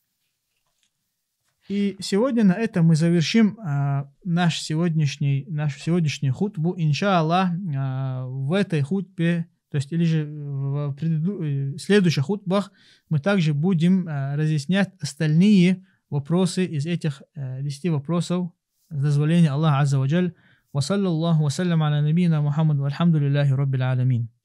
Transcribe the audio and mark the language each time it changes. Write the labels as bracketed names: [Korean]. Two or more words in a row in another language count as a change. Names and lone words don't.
[Russian] И сегодня на этом мы завершим нашу сегодняшнюю хутбу. Иншаллах, в этой хутбе, то есть или же в следующих хутбах, мы также будем разъяснять остальные вопросы из этих 10 вопросов с дозволения Аллаха [Arabic] عز وجل. وصلى الله وسلم على نبينا محمد والحمد لله رب العالمين.